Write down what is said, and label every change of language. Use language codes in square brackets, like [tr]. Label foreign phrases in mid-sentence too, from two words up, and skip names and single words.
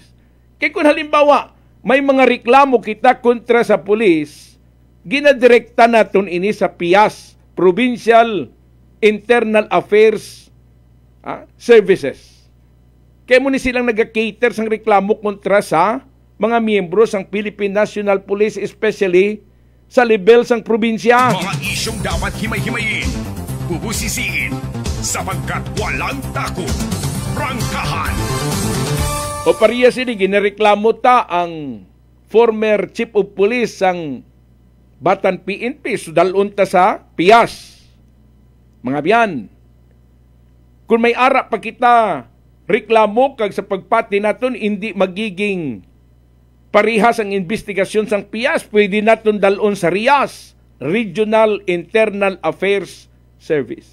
[hil] Kaya kung halimbawa, may mga reklamo kita kontra sa pulis, ginadirekta natin ini sa PIAS, Provincial Internal Affairs Services. Kaya muna silang nag-cater sang reklamo kontra sa mga miyembro sang Philippine National Police, especially sa level sang probinsya. [tl] Mga isyong dapat himay-himayin, bubusisiin, sapagkat walang takot. Prangkahan. [hil] O pariya sini, ginareklamo ta ang [en] former Chief of Police [hil] sang Batan PNP, sudalon ta sa PIAS. Mga biyan, kung may ara pa kita reklamo kag sa pagpati naton hindi magiging parihas ang investigasyon sang PIAS, pwede naton dalon sa RIAS, Regional Internal Affairs Service.